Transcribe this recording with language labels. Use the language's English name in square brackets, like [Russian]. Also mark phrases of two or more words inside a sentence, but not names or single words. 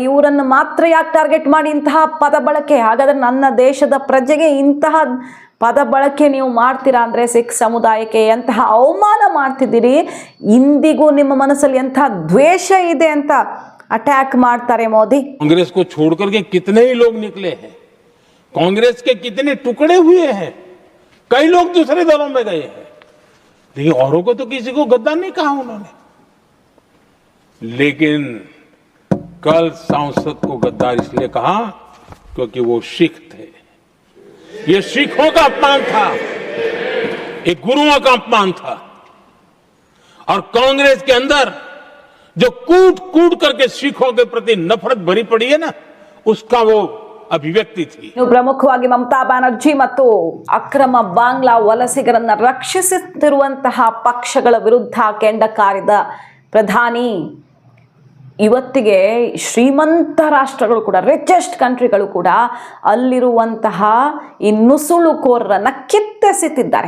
[Kannada] ಇವರನ್ನು ಮಾತ್ರ ಯಾಕೆ ಟಾರ್ಗೆಟ್ ಮಾಡಿ ಇಂತಹ ಪದ ಬಳಕೆ? ಹಾಗಾದರೆ ನನ್ನ ದೇಶದ ಪ್ರಜೆಗೆ ಇಂತಹ ಪದ ಬಳಕೆ ನೀವು ಮಾಡ್ತೀರಾ ಅಂದರೆ ಸಿಖ್ ಸಮುದಾಯಕ್ಕೆ ಎಂತಹ ಅವಮಾನ ಮಾಡ್ತಿದ್ದೀರಿ. ಇಂದಿಗೂ ನಿಮ್ಮ ಮನಸ್ಸಲ್ಲಿ ಎಂತಹ ದ್ವೇಷ ಇದೆ ಅಂತ ಅಟ್ಯಾಕ್ ಮಾಡ್ತಾರೆ ಮೋದಿ. [Hindi] कांग्रेस को छोड़ करके कितने ही लोग निकले हैं, कांग्रेस के कितने टुकड़े हुए हैं, कई लोग दूसरे दलों में गए हैं, लेकिन औरों को तो किसी को गद्दार नहीं कहा उन्होंने। लेकिन कल सांसद को गद्दार इसलिए कहा क्योंकि वो सिख थे। ये सिखों का अपमान था, ये गुरुओं का अपमान था। और कांग्रेस के अंदर जो कूट कूट करके सिखों के प्रति नफरत भरी पड़ी है ना, उसका वो अभिव्यक्ति थी. [Kannada] ಇನ್ನು ಪ್ರಮುಖವಾಗಿ ಮಮತಾ ಬ್ಯಾನರ್ಜಿ ಮತ್ತು ಅಕ್ರಮ ಬಾಂಗ್ಲಾ ವಲಸಿಗರನ್ನ ರಕ್ಷಿಸುತ್ತಿರುವಂತಹ ಪಕ್ಷಗಳ ವಿರುದ್ಧ ಕೆಂಡ ಕಾರಿದ ಪ್ರಧಾನಿ ಇವತ್ತಿಗೆ ಶ್ರೀಮಂತ ರಾಷ್ಟ್ರಗಳು ಕೂಡ, [English] richest countries [Kannada] ಕೂಡ ಅಲ್ಲಿರುವಂತಹ ಈ ನುಸುಳುಕೋರರನ್ನ ಕಿತ್ತೆಸೆತಿದ್ದಾರೆ.